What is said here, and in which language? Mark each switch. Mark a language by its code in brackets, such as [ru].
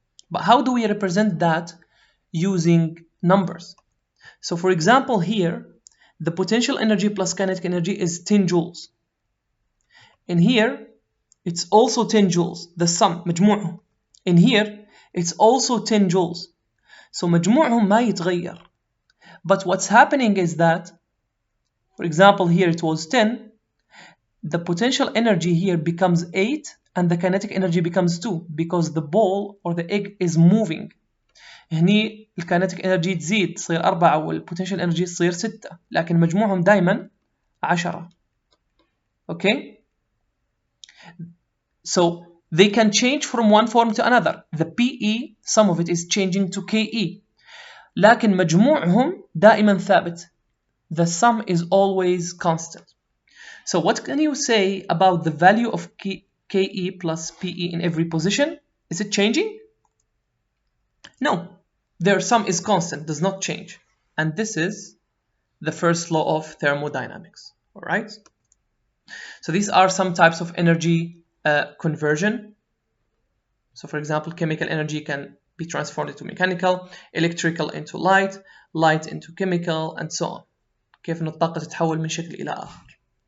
[en] But how do we represent that using numbers? So for example here, the potential energy plus kinetic energy is 10 joules. In here, it's also 10 joules, the sum, [ar] مجموعهم. [en] In here, it's also 10 joules. [ar] So مجموعهم ما يتغير. [en] But what's happening is that, for example, here it was 10, the potential energy here becomes 8 and the kinetic energy becomes 2 because the ball or the egg is moving. [ar] هني الكينيتيك انرجي تزيد تصير 4 والبوتنشال انرجي تصير 6 لكن مجموعهم دائما 10. Okay? So [en] they can change from one form to another. The PE, some of it is changing to KE. [ar] لكن مجموعهم دائما ثابت. [en] The sum is always constant. So what can you say about the value of KE plus PE in every position? Is it changing? No. Their sum is constant, does not change. And this is the first law of thermodynamics. All right? So these are some types of energy conversion. So for example, chemical energy can be transformed into mechanical, electrical into light, light into chemical, and so on. [ar] كيف إن الطاقة تتحول من شكل إلى آخر.